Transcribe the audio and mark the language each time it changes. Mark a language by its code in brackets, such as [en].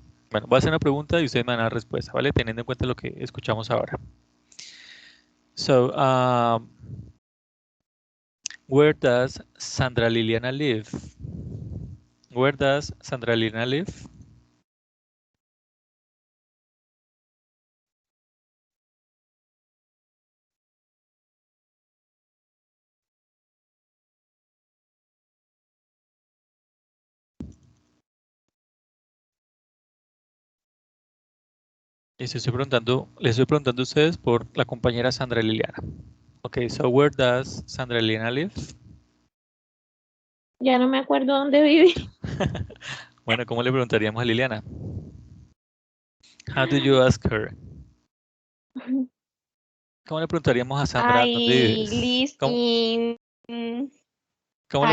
[es] Bueno, voy a hacer una pregunta y ustedes me dan la respuesta, ¿vale? Teniendo en cuenta lo que escuchamos ahora. [en] So, where does Sandra Liliana live? Where does Sandra Liliana live? [es] Les estoy preguntando a ustedes por la compañera Sandra Liliana. [en] Okay, so where does Sandra Liliana live? [es] Ya no me acuerdo dónde vive. Bueno, ¿cómo le preguntaríamos a Liliana? [en] How do you ask her? [es] ¿Cómo le preguntaríamos a Sandra dónde vives? [en] live [es] ¿Cómo, [en] in [es] cómo le